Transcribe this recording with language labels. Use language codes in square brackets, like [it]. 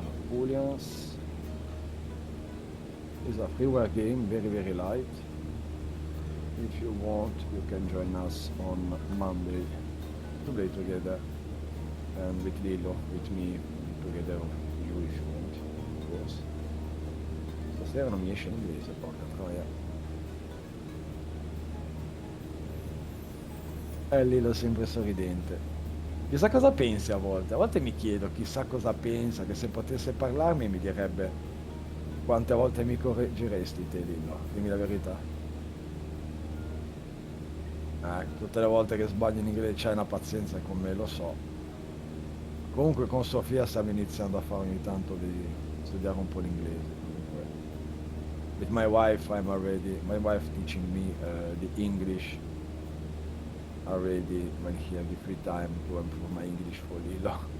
[en] Poolians is a freeware game, very, very light. If you want, you can join us on Monday to play together, and with Lillo, with me, together, you if you want, of course. [it] Stasera non mi esce in inglese, porca troia. Lillo sempre sorridente. Chissà cosa pensi a volte mi chiedo chissà cosa pensa, che se potesse parlarmi mi direbbe quante volte mi correggeresti te Lillo, dimmi la verità. Tutte le volte che sbagli in inglese c'hai una pazienza con me, lo so. Comunque con Sofia stiamo iniziando a fare ogni tanto di studiare un po' l'inglese. Comunque. [en] With my wife, my wife teaching me the English already when he have the free time to improve my English for Lilo.